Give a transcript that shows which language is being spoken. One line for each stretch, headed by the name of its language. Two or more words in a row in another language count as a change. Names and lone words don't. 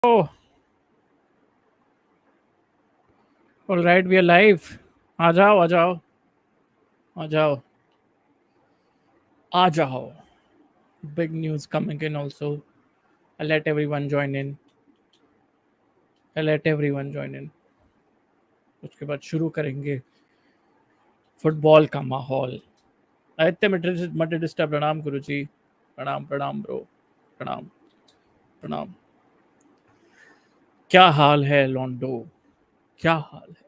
English: Oh, all right, we are live.
Hindi: आ जाओ, आ जाओ, आ जाओ, आ जाओ.
English: Big news coming in also. I'll let everyone join in. I'll let everyone join in.
Hindi: उसके बाद शुरू करेंगे फुटबॉल का माहौल. आदित्य मटे डिस्टर्ब. प्रणाम गुरुजी. प्रणाम प्रणाम ब्रो. प्रणाम प्रणाम. क्या हाल है लॉन्डो? क्या हाल है?